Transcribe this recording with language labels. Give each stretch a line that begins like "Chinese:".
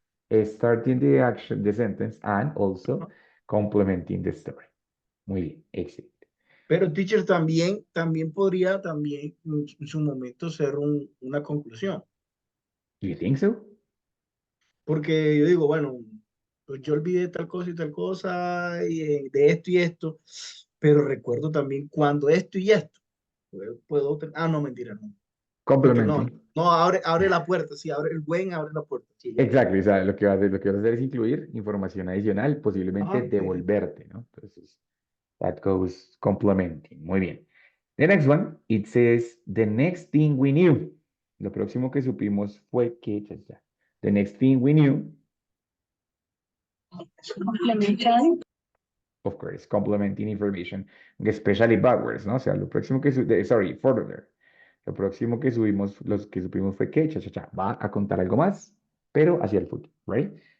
English: Starting the action, the sentence, and also complementing the story.
Spanish: Muy bien, excelente. Pero, teacher, también podría en su momento ser una conclusión.
English: Do you think so?
Spanish: Porque yo digo, bueno, pues yo olvidé tal cosa y tal cosa, y de esto y esto, pero recuerdo también cuando esto y esto. No, mentira, no. Porque
English: Complementing.
Spanish: no, abre la puerta, sí, abre la puerta. Sí, ya.
English: Exactly,
Spanish: o sea, lo que vas a hacer es incluir información adicional, posiblemente Ajá, sí. devolverte, ¿no? Entonces,
English: that goes complementing.
Spanish: Muy bien.
English: The next one, it says, the next thing we knew.
Spanish: Lo próximo que supimos fue que,
English: the next thing we knew, Complementary. of course, complementing information, especially backwards, ¿no?
Spanish: O sea, lo próximo que,
English: further.
Spanish: Lo próximo que los que supimos fue que, va a contar algo más, pero hacia el futuro,
English: right?